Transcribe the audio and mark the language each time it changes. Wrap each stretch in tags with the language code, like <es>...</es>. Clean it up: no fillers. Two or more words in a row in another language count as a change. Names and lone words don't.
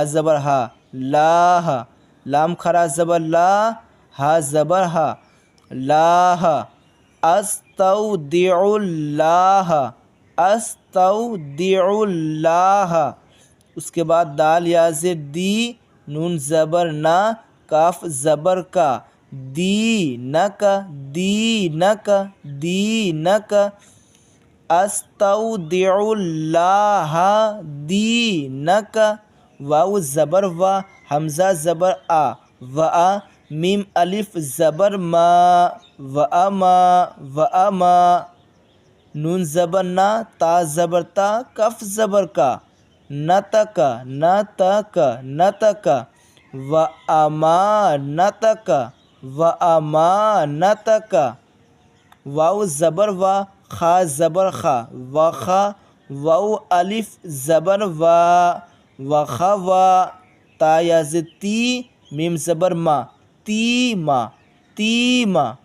<ur>زبر ہا، لا، لام کھڑا زبر لا، ہا زبر ہا، لا،</ur> <ar>استودع اللہ، استودع اللہ،</ar> <ur>اس کے بعد دال یا زیر دی، نون زبر نا، کاف زبر کا، دینک، دینک، دینک،</ur> <ar>استودع اللہ دینک،</ar> <ur>واو زبر وا، حمزہ زبر آ، وا، میم الف زبر ما،</ur> <ar>وَأَمَا، وَأَمَا،</ar> <ur>نون زبر نا، تا زبر تا، کف زبر کا،</ur> <ar>نتک، نتک، نتک، وَأَمَانَتَكَ، وَأَمَانَتَكَ،</ar> <ur>واو زبر وا، خا زبر خا، وخا، واو الف زبر وا، وخوا، تا یا زد تی، میم زبر ما، تیما، تیما،</ur>